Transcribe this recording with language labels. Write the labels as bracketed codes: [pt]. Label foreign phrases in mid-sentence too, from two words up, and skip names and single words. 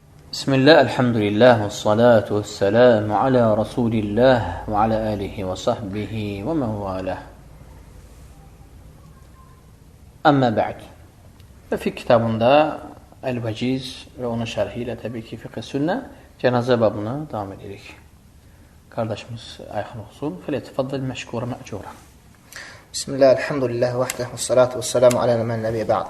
[ar] بسم الله، الحمد لله، والصلاة والسلام على رسول الله وعلى آله وصحبه ومن والاه. أما بعد. [az] Və fiqh kitabında Əl-Vəciz və onun şərhi ilə təbii ki, fiqh-i sünnə cənazə babına davam edirik. Qardaşımız Ayxan olsun. [ar] فليتفضل مشكورا مأجورا. بسم الله، الحمد لله وحده، والصلاة والسلام على من لا نبي بعده.